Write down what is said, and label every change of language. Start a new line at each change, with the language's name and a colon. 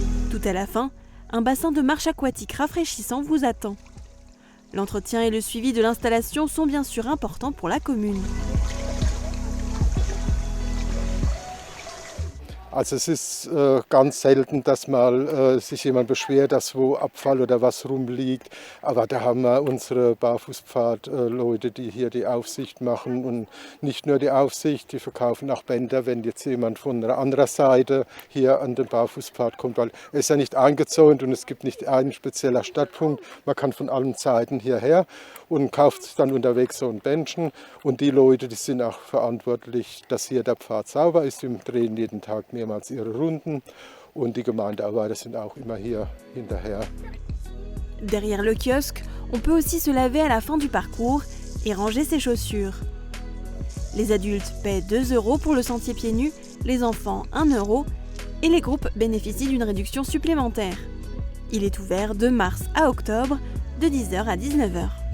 French: Tout à la fin, un bassin de marche aquatique rafraîchissant vous attend. L'entretien et le suivi de l'installation sont bien sûr importants pour la commune.
German: Also es ist ganz selten, dass mal sich jemand beschwert, dass wo Abfall oder was rumliegt. Aber da haben wir unsere Barfußpfad-Leute, die hier die Aufsicht machen. Und nicht nur die Aufsicht, die verkaufen auch Bänder, wenn jetzt jemand von einer anderen Seite hier an den Barfußpfad kommt. Weil er ist ja nicht eingezäunt und es gibt nicht einen speziellen Startpunkt. Man kann von allen Seiten hierher und kauft sich dann unterwegs so ein Bändchen. Und die Leute, die sind auch verantwortlich, dass hier der Pfad sauber ist. Wir drehen jeden Tag mehrmals ihre Runden und die Gemeindearbeiter sind auch immer hier hinterher.
French: Derrière le kiosque, on peut aussi se laver à la fin du parcours et ranger ses chaussures. Les adultes paient 2 € pour le sentier pieds nus, les enfants 1 € et les groupes bénéficient d'une réduction supplémentaire. Il est ouvert de mars à octobre, de 10h à 19h.